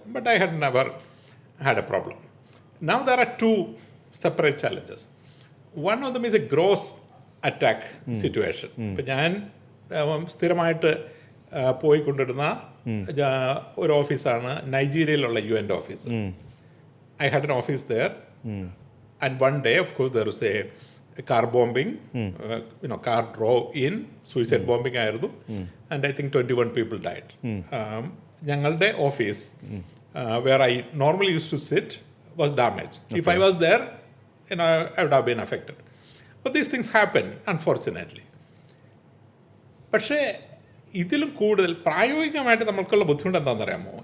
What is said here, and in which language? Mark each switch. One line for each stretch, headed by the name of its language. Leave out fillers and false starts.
English: But I had never had a problem. Now there are 2 separate challenges. One of them is a gross attack situation.
Malayalam: ഇപ്പം ഞാൻ സ്ഥിരമായിട്ട് പോയിക്കൊണ്ടിരുന്ന ഒരു ഓഫീസാണ് നൈജീരിയയിലുള്ള UN office.
English: I had an office there. And one day, of course, there was a car bombing. Car drove in, suicide bombing ആയിരുന്നു. And I think 21 people died.
Malayalam: ഞങ്ങളുടെ office
English: where I normally used to sit was damaged. If I was there, I would have been affected. But these things happen, unfortunately.
Malayalam: പക്ഷേ ഇതിലും കൂടുതൽ പ്രായോഗികമായിട്ട് നമ്മൾക്കുള്ള ബുദ്ധിമുട്ട് എന്താണെന്ന് അറിയാമോ?